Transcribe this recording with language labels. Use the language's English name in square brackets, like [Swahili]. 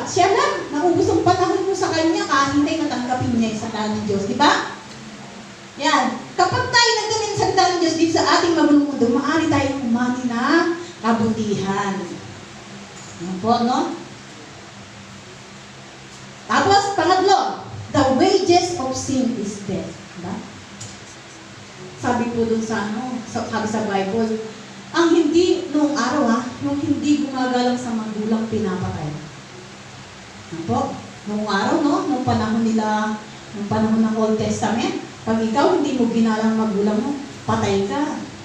[Filipino] Siya lang, naubos ang panahon mo sa kanya, kahintay na tanggapin niya sa salita ng Diyos. Di ba? Yan. Kapag tayo nagdamin sa salita ng Diyos dito sa ating magulong mundo, maaari tayong umani na kabutihan. Yan po, no? Tapos, pangatlo, [English] the wages of sin is death. [Filipino] Diba? Sabi po dun sa sabi sa Bible, ang hindi noong araw yung hindi gumagalang sa magulang pinapatay. Ano po? Noong araw, noong panahon nila, noong panahon ng Old Testament, pag ikaw hindi mo ginalang magulang mo, patay ka.